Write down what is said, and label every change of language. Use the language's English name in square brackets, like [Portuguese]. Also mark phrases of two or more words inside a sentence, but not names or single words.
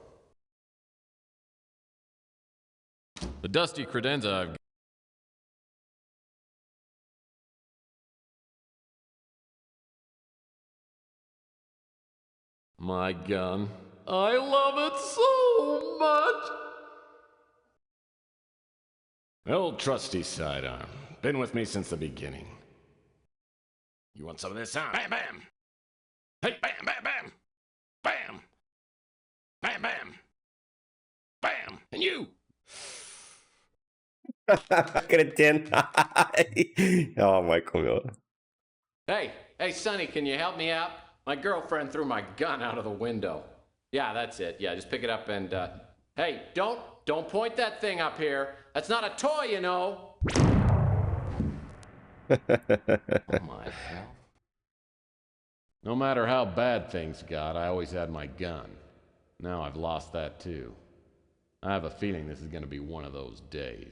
[English] The dusty credenza I've My gun. I love it so much. Old trusty sidearm. Been with me since the beginning. You want some of this, huh? Bam, bam! Hey, bam, bam, bam! Bam! Bam, bam! Bam! And you! [Bulgarian] Кретен. О, майко мила. [English] Hey, Sonny, can you help me out? My girlfriend threw my gun out of the window. Yeah, that's it. Yeah, just pick it up and, hey, don't point that thing up here. That's not a toy, you know. Oh my hell. No matter how bad things got, I always had my gun. Now I've lost that too. I have a feeling this is going to be one of those days.